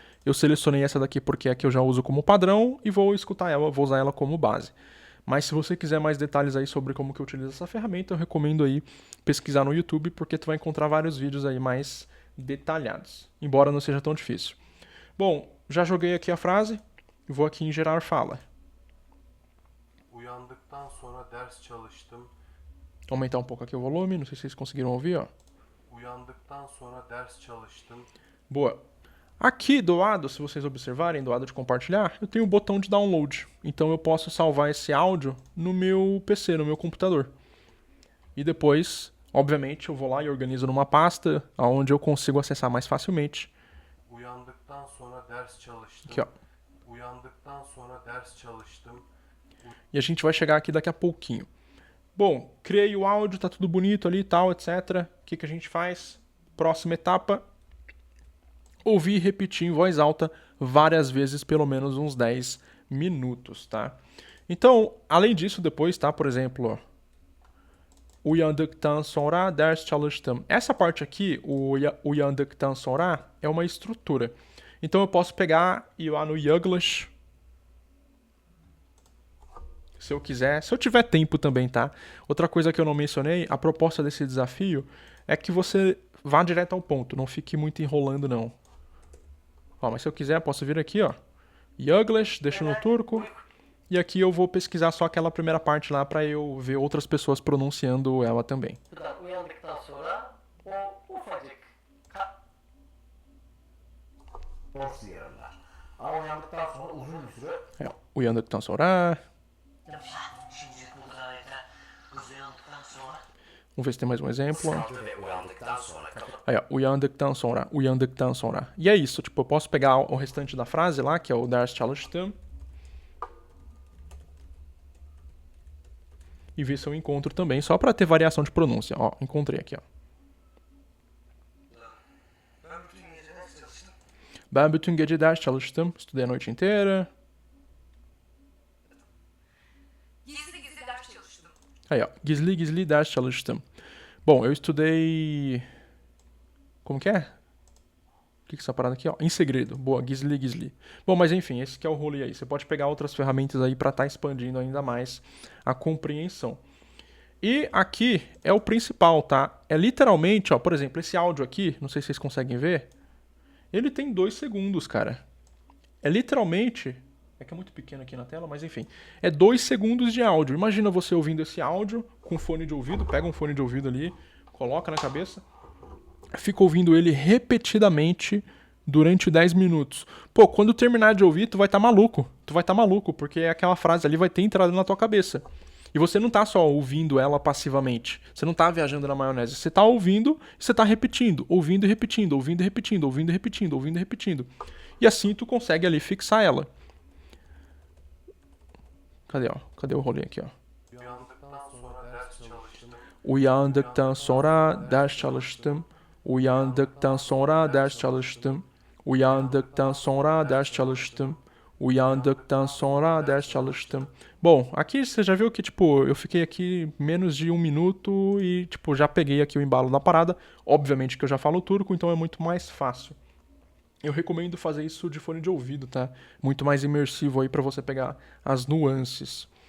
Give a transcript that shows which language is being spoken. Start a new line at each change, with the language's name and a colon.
Portuguese: Eu selecionei essa daqui porque é a que eu já uso como padrão e vou escutar ela, vou usar ela como base. Mas se você quiser mais detalhes aí sobre como que eu utilizo essa ferramenta, eu recomendo aí pesquisar no YouTube, porque tu vai encontrar vários vídeos aí mais detalhados, embora não seja tão difícil. Bom, já joguei aqui a frase, vou aqui em gerar fala.
Turkish: Uyandıktan sonra ders çalıştım.
Portuguese: Aumentar um pouco aqui o volume, não sei se vocês conseguiram ouvir, ó.
Turkish: Uyandıktan sonra ders çalıştım.
Portuguese: Boa. Aqui do lado, se vocês observarem, do lado de compartilhar, eu tenho o botão de download. Então eu posso salvar esse áudio no meu PC, no meu computador. E depois, obviamente, eu vou lá e organizo numa pasta onde eu consigo acessar mais facilmente.
Turkish: Uyandıktan sonra ders çalıştım.
Portuguese: Aqui, ó.
Turkish: Uyandıktan sonra ders çalıştım.
Portuguese: E a gente vai chegar aqui daqui a pouquinho. Bom, criei o áudio, tá tudo bonito ali e tal, etc. O que a gente faz? Próxima etapa, ouvir e repetir em voz alta várias vezes, pelo menos uns 10 minutos, tá? Então, além disso, depois, tá? Por exemplo, ó.
Turkish: Uyandıktan sonra ders çalıştım.
Portuguese: Essa parte aqui, o
Turkish: uyandıktan sonra,
Portuguese: é uma estrutura. Então eu posso pegar e ir lá no Yaglish, se eu quiser, se eu tiver tempo também, tá? Outra coisa que eu não mencionei, a proposta desse desafio é que você vá direto ao ponto, não fique muito enrolando, não. Ó, mas se eu quiser, posso vir aqui, ó. Yaglish, deixo no turco. E aqui eu vou pesquisar só aquela primeira parte lá pra eu ver outras pessoas pronunciando ela também.
Turkish: Bu da uyandıktan sonra o ufacık boş yerler. Ama uyandıktan sonra uzun bir süre É, uyandıktan sonra. şimdi burada kız uyandıktan sonra
Portuguese: Vamos ver se tem mais um exemplo.
Turkish: ve uyandıktan sonra Aí, ó, uyandıktan sonra, uyandıktan sonra.
Portuguese: E é isso, tipo, eu posso pegar o restante da frase lá, que é o
Turkish: ders çalıştım.
Portuguese: E ver se eu encontro também, só pra ter variação de pronúncia. Ó, encontrei aqui, ó.
Turkish: Ben bütün gece ders çalıştım.
Portuguese: Estudei a noite inteira.
Turkish: Gizli gizli ders çalıştım.
Portuguese: Aí, ó.
Turkish: Gizli gizli ders çalıştım.
Portuguese: Bom, eu estudei... Como que é? O que é essa parada aqui, ó? Em segredo. Boa,
Turkish: gizli gizli.
Portuguese: Bom, mas enfim, esse que é o rolê aí. Você pode pegar outras ferramentas aí pra estar expandindo ainda mais a compreensão. E aqui é o principal, tá? É literalmente, ó, por exemplo, esse áudio aqui, não sei se vocês conseguem ver, ele tem 2 segundos, cara. É literalmente... É que é muito pequeno aqui na tela, mas enfim. É 2 segundos de áudio. Imagina você ouvindo esse áudio com fone de ouvido. Pega um fone de ouvido ali, coloca na cabeça. Fica ouvindo ele repetidamente durante 10 minutos. Pô, quando terminar de ouvir, tu vai estar maluco. Tu vai estar maluco, porque aquela frase ali vai ter entrado na tua cabeça. E você não tá só ouvindo ela passivamente. Você não tá viajando na maionese. Você tá ouvindo e você tá repetindo. Ouvindo e repetindo, ouvindo e repetindo, ouvindo e repetindo, ouvindo e repetindo. E assim tu consegue ali fixar ela. Cadê, ó? Cadê o rolê aqui, ó?
Turkish: Uyandıktan sonra ders çalıştım. Uyandıktan sonra ders çalıştım. Uyandıktan sonra ders çalıştım. Uyandıktan sonra ders çalıştım. Uyandıktan sonra ders çalıştım.
Portuguese: Bom, aqui você já viu que, tipo, eu fiquei aqui menos de 1 minuto e, tipo, já peguei aqui o embalo da parada. Obviamente que eu já falo turco, então é muito mais fácil. Eu recomendo fazer isso de fone de ouvido, tá? Muito mais imersivo aí pra você pegar as nuances.